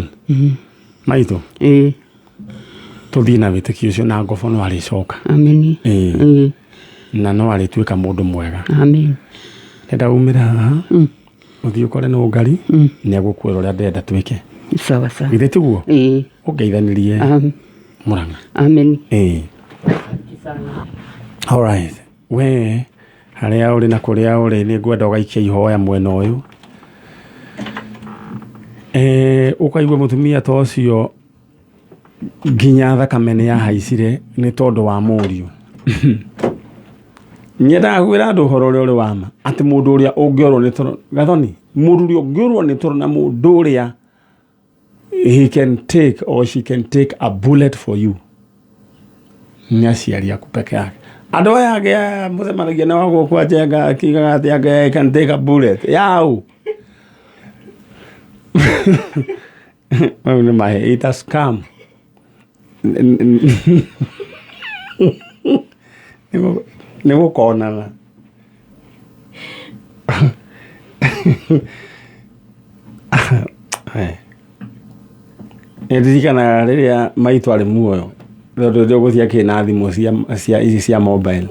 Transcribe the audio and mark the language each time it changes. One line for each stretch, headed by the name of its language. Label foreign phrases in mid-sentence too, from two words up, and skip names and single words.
Kikuyu: Maitũ tũthiĩ na wĩtĩkio ũcio na Ngofo no arĩcoka. Amen. Na no arĩtuĩka mũndũ mwega. Amen. Ndenda umĩra haha ũthiĩ ũkore Nungari nĩ agũkwĩra ũrĩa ndenda twĩke.
Swahili: Sawa sawa.
Kikuyu: Githĩ tiguo? Ũngeithanĩrie Mũrang'a. Amen.
English: All right.
Kikuyu: We harĩa ũrĩ na kũrĩa ũrĩ nĩ ngwenda ũgaikia ihoya mwena ũyũ. Ũkaigua mũtumia ta ũcio nginya thakame nĩ yahaicire nĩ tondũ wa mũriũ. Nyendaga kwĩra andũ ũhoro ũrĩa ũrĩ wa ma atĩ mũndũ ũrĩa ũngĩorwo nĩ toro gathoni, mũndũ ũrĩa ũngĩorwo nĩ toro na mũndũ ũrĩa
English: he can take or she can take a bullet for you
Kikuyu: nĩ aciari aku peke yake. Andũ aya angĩ mũcemanagia na wagwo kwa njenga akiugaga atĩ angĩ
English: can take a bullet
Kikuyu: yau. Mau nĩ mahe,
English: it has come.
Kikuyu: Nĩ gũkonana. Nĩndirikanaga rĩrĩa maitũ arĩ muoyo tondũ ndĩgũthiĩ akĩna thimũ cia mobile.